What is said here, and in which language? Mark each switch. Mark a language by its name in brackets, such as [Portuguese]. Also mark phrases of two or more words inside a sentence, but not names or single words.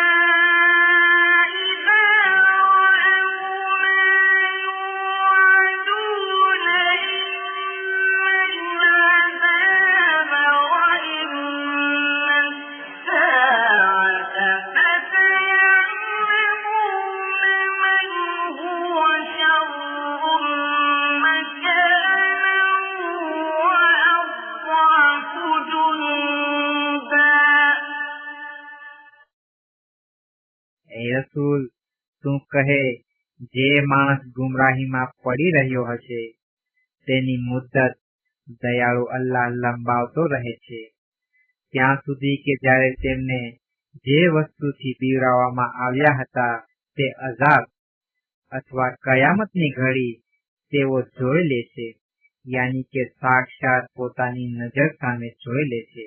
[Arabic] إذا رأوا ما يوعدون إما العذاب وإما الساعة فسيعلمون من هو شر مكانا وأضعف جندا. [Gujarati] એ રસૂલ, તું કહે, જે માણસ ગુમરાહીમાં પડી રહ્યો હશે તેની મુદ્દત દયાળુ અલ્લાહ લંબાવતો રહે છે ત્યાં સુધી કે જ્યારે તેમને જે વસ્તુથી બીવરાવવામાં આવ્યા હતા તે અઝાબ અથવા કયામતની ઘડી તેઓ જોઈ લેશે, યાની કે સાક્ષાત પોતાની નજર સામે જોઈ લેશે.